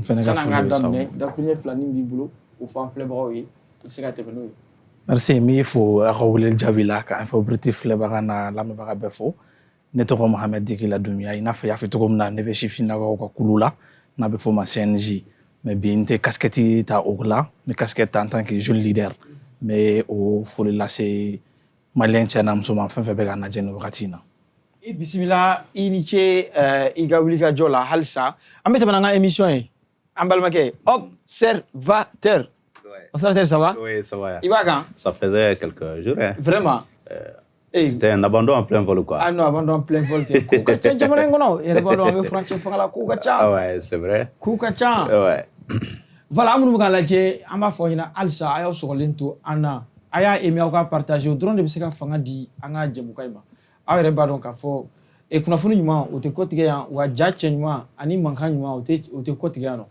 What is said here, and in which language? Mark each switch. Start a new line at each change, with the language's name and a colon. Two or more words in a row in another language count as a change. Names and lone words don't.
Bambara: San'an ka daminɛ dakuruɲɛ 2 min b'i bolo o fɔ an filɛbagaw ye i bɛ se ka tɛmɛ n'o ye. Merci n b'i fo a ka wele jaabi la ka Infobruti filɛbaga n'a lamɛnbaga bɛɛ fo. Ne tɔgɔ Mohamed Di Kila Dunbiya i n'a fɔ i y'a fɔ cogo min na ne bɛ sifinnakaw ka kulu la n'a bɛ fɔ o ma CNJ mais bi n tɛ casquette ta o la n bɛ casquette ta
French: en tant que jeune leader.
Bambara: N bɛ o foli lase maliyɛn cɛ n'a muso ma fɛn fɛn bɛ k'an lajɛ nin wagati in na. I bisimila i ni ce i ka wulikajɔ la halisa an bɛ tɛmɛ n'an ka émission ye an balimakɛ observateur.
French: Observateur ça va? Oui, ça va.
Bambara: I b'a kan?
French: Ça faisait quelques jours. Hein. Vraiment? C'était un abandon en plein vol quoi. Ah non, abandon en plein vol.
Bambara: Kow ka ca jamana in kɔnɔ yɛrɛ b'a dɔn an bɛ furancɛ fanga la kow ka ca.
French: Ah ouais, c'est vrai.
Bambara: Kow ka ca.
French: Ouais.
Bambara: Voilà an minnu bɛ k'a lajɛ an b'a fɔ ɲɛna halisa a y'aw sɔgɔlen to an na a y'a aimé aw ka partager o dɔrɔn de bɛ se ka fanga di an ka jɛmukan in ma. Aw yɛrɛ b'a dɔn k'a fɔ kunnafoni ɲuman o tɛ kɔ tigɛ yan wa ja cɛ ɲuman ani mankan ɲuman o tɛ kɔ tigɛ yan nɔ.